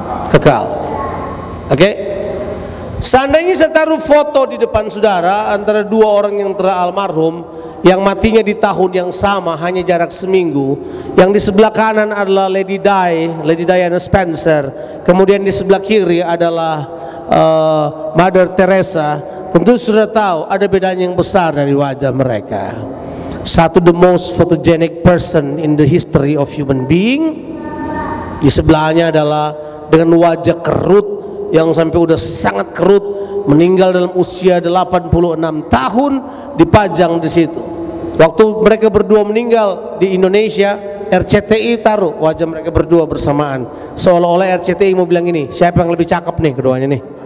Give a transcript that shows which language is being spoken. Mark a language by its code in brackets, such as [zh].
[id] Kekal. Oke? Seandainya saya taruh foto di depan saudara antara dua orang yang telah almarhum, yang matinya di tahun yang sama, hanya jarak seminggu. Yang di sebelah kanan adalah Lady Diana Spencer. Kemudian di sebelah kiri adalah Mother Teresa. Tentu sudah tahu ada bedanya yang besar dari wajah mereka. [en] Satu the most photogenic person in the history of human being. [id] Di sebelahnya adalah dengan wajah kerut yang sampai udah sangat kerut, meninggal dalam usia 86 tahun, dipajang di situ. Waktu mereka berdua meninggal di Indonesia, RCTI taruh wajah mereka berdua bersamaan, seolah-olah RCTI mau bilang ini, siapa yang lebih cakep nih keduanya nih.